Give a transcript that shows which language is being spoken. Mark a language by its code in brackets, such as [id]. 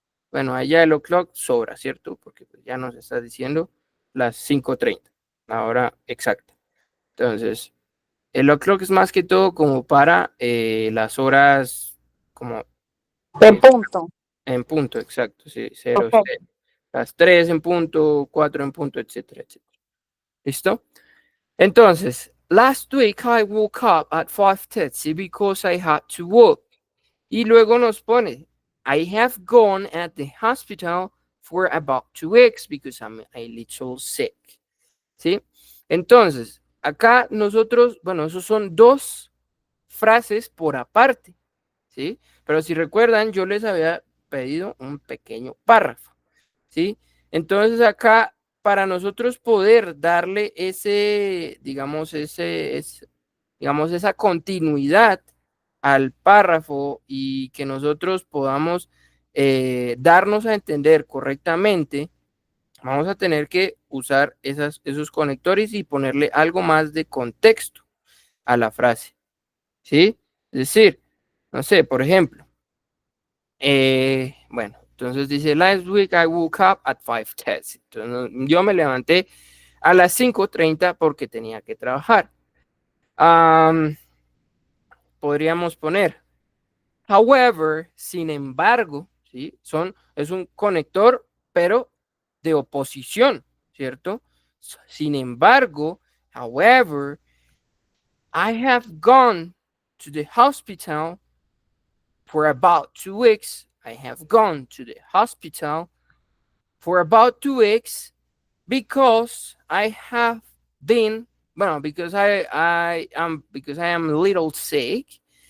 [es] Bueno, allá el o'clock sobra, ¿cierto? Porque pues, ya nos está diciendo las 5:30, la hora exacta. Entonces, el o'clock es más que todo como para las horas como De punto. en punto, exacto, sí, 0, Ok. las 3 en punto, 4 en punto, etcétera, etcétera. ¿Listo? [en] Entonces, last week I woke up at 5:30 because I had to work. [es] Y luego nos pone, [en] I have gone at the hospital for about 2 weeks because I'm a little sick. [es] ¿Sí? Entonces, acá nosotros, bueno, esos son dos frases por aparte, ¿sí? Pero si recuerdan, yo les había pedido un pequeño párrafo, ¿sí? Entonces acá, para nosotros poder darle ese, digamos, digamos, esa continuidad al párrafo y que nosotros podamos darnos a entender correctamente, vamos a tener que usar esos conectores y ponerle algo más de contexto a la frase, ¿sí? Es decir, no sé, por ejemplo, bueno, entonces dice, [en] last week I woke up at 5:10. [es] Entonces, yo me levanté a las 5:30 porque tenía que trabajar. Podríamos poner, however, sin embargo, ¿sí? Es un conector, pero de oposición, ¿cierto? Sin embargo, [en] however, I have gone to the hospital for about 2 weeks. I have gone to the hospital for about 2 weeks because I have been, well, because I am a little sick.